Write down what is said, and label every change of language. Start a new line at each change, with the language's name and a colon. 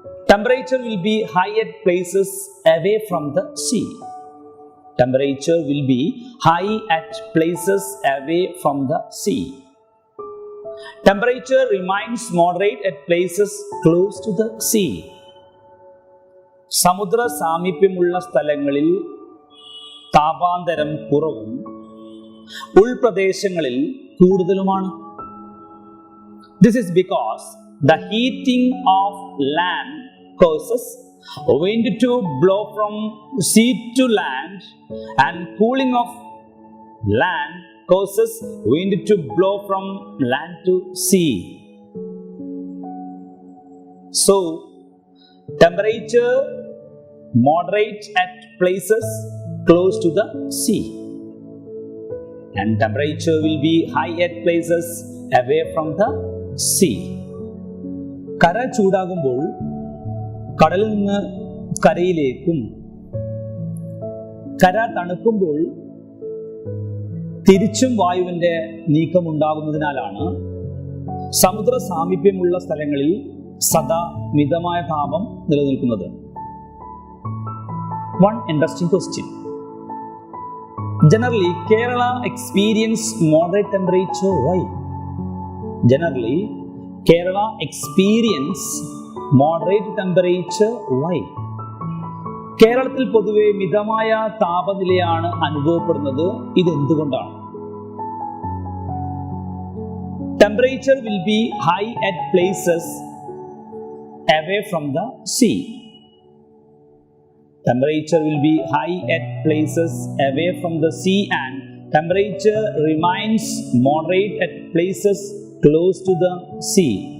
English: Temperature will be high at places away from the sea. Temperature will be high at places away from the sea. Temperature remains moderate at places close to the sea.
Malayalam: സമുദ്ര സാമീപ്യമുള്ള സ്ഥലങ്ങളിൽ താപാന്തരം കുറവും ഉൾപ്രദേശങ്ങളിൽ കൂടുതലുമാണ്.
English: This is because the heating of land causes wind to blow from sea to land, and cooling of land causes wind to blow from land to sea. So, temperature moderate at places close to the sea, and temperature will be high at places away from the sea.
Malayalam: കര ചൂടാകുമ്പോൾ കടലിൽ നിന്ന് കരയിലേക്കും, കര തണുക്കുമ്പോൾ തിരിച്ചും വായുവിൻ്റെ നീക്കമുണ്ടാകുന്നതിനാലാണ് സമുദ്ര സാമീപ്യമുള്ള സ്ഥലങ്ങളിൽ സദാ മിതമായ താപം നിലനിൽക്കുന്നത്.
English: One interesting question. Generally, Kerala experience moderate temperature. Why? Generally, Kerala experience moderate temperature. Why?
Malayalam: കേരളത്തിൽ പൊതുവെ മിതമായ താപനിലയാണ് അനുഭവപ്പെടുന്നത്. ഇതെന്തുകൊണ്ടാണ്?
English: Temperature will be high at places away from the sea. Temperature will be high at places away from the sea, and temperature remains moderate at places close to the sea.